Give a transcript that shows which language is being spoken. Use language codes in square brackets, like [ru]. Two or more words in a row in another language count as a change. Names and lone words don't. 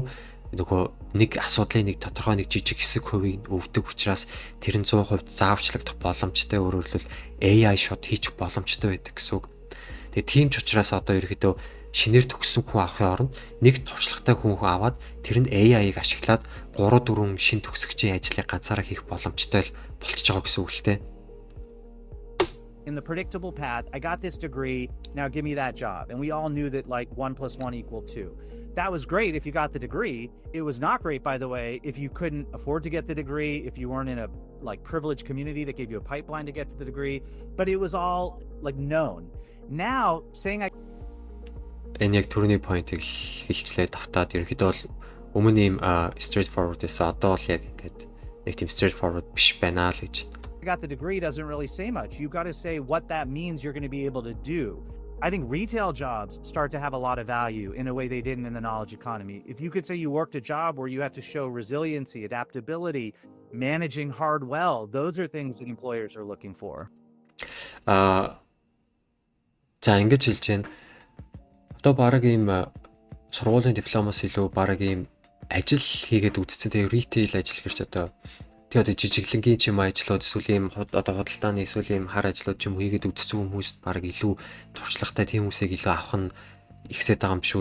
[mn] Нөгөө нэг асуудлын нэг тодорхой нэг жижиг хэсэг хувийг өвдөг учраас тэр нь 100% заавчлагдах боломжтой. Өөрөөр хэлбэл AI шууд хийчих боломжтой байдаг гэсэн үг. Тэгээ тийм ч учраас одоо ерөөдөө шинээр төгссөн хүн авахын оронд нэг туршлагатай хүн аваад тэр нь AI-ыг ашиглаад 3-4 шин төгсөгчийн ажлыг ганцаараа хийх боломжтой болчихж байгаа гэсэн үг л дээ. [en] In the predictable path, I got this degree, now give me that job. And we all knew that like 1 + 1 = 2. That was great if you got the degree. It was not great, by the way, if you couldn't afford to get the degree, if you weren't in a like privileged community that gave you a pipeline to get to the degree, but it was all like known. Now saying I [mn] Энэ яг түрүүний point-ыг хэлчлээ давтаад ерөнхийдөө бол өмнө ийм straightforward гэсэн одоо бол яг ингээд нэг тийм straightforward биш байна л гэж. [en] got the degree doesn't really say much. You got to say what that means you're going to be able to do. I think retail jobs start to have a lot of value in a way they didn't in the knowledge economy. If you could say you worked a job where you had to show resiliency, adaptability, managing hard well, those are things that employers are looking for. [mn] За ингэж хэлж байна. Одоо баг ийм сургуулийн дипломоос илүү баг ийм ажил хийгээд үтцсэн тэгээ retail ажил гэж одоо тэгээ одоо жижиглэнгийн ч юм ажлууд эсвэл ийм одоо худалдааны эсвэл ийм хар ажлууд ч юм хийгээд үтцсэн хүмүүст баг илүү туршлагатай тийм хүмүүсийг илүү авах нь ихсээд байгаа юм шүү.